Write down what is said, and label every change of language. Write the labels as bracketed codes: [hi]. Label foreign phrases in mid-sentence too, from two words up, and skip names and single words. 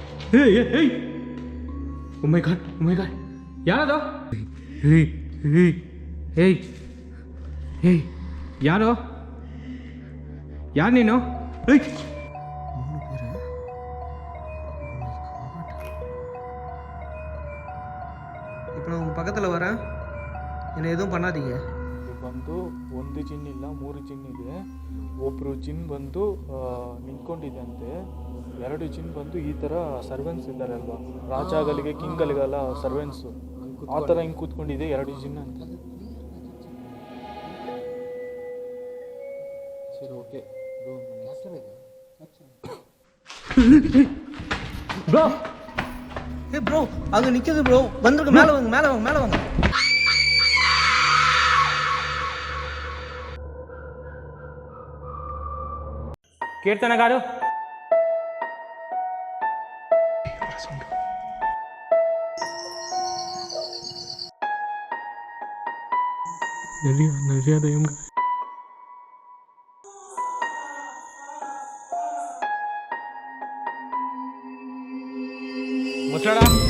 [ta] ஏய் [en] oh my god [ta] யாரோ [kn] ಏಯ್ ಯಾರು ನೀನು ಏಯ್ [ta] இப்போ நான் உங்கள் பக்கத்தில் வரேன், என்னை எதுவும் பண்ணாதீங்க. [kn] ಇದು ಬಂದು ಒಂದು ಜಿನ್ ಇಲ್ಲ 3 ಜಿನ್ ಇದೆ. ಒಬ್ಬರು ಜಿನ್ ಬಂದು ನಿಂತ್ಕೊಂಡಿದ್ದಂತೆ, 2 ಜಿನ್ ಬಂದು ಈ ಥರ ಸರ್ವೆನ್ಸ್ ಇದ್ದಾರೆ ಅಲ್ವಾ, ರಾಜಾಗಳಿಗೆ ಕಿಂಗಲಿಗೆಲ್ಲ ಸರ್ವೆನ್ಸು ಆ ಥರ ಹಿಂಗೆ ಕೂತ್ಕೊಂಡಿದೆ 2 ಜಿನ್ ಅಂತ. [ta] சரி ஓகே ப்ரோ ப்ரோ அங்கே நிற்கிது ப்ரோ, வந்துருக்கு, மேலே வாங்க. [te] కీర్తన గారు దయ్యం ముసలాడా